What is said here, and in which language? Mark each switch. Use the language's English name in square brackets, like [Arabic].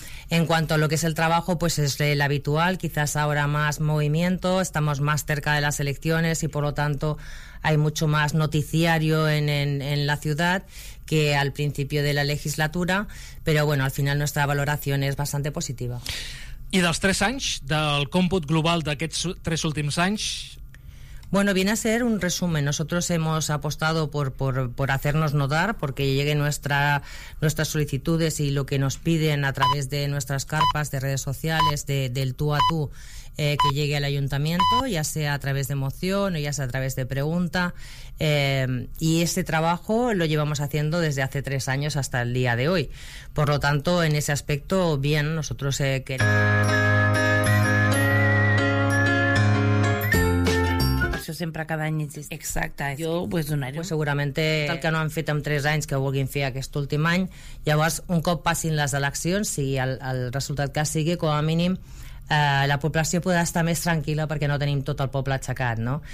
[Spanish] En cuanto a lo que es el trabajo, pues es el habitual, quizás ahora más movimiento, estamos más cerca de las elecciones y por lo tanto hay mucho más noticiario en la ciudad que al principio de la legislatura, pero bueno, al final nuestra valoración es bastante positiva. [Catalan] I dels tres anys, del còmput global d'aquests tres últims anys... [Spanish] Bueno, viene a ser un resumen. Nosotros hemos apostado por hacernos notar, porque lleguen nuestras solicitudes y lo que nos piden a través de nuestras carpas, de redes sociales, del tú a tú, que llegue al ayuntamiento, ya sea a través de moción o ya sea a través de pregunta. Y ese trabajo lo llevamos haciendo desde hace tres años hasta el día de hoy. Por lo tanto, en ese aspecto, bien, nosotros queremos... [Catalan] sempre cada any existeix. Exacte. Jo ho vull donar. Pues segurament el que no han fet en 3 anys que vulguin fer aquest últim any, llavors un cop passin les eleccions, sigui el resultat que sigui, com a mínim la població podrà estar més tranquil·la perquè no tenim tot el poble aixecat, no?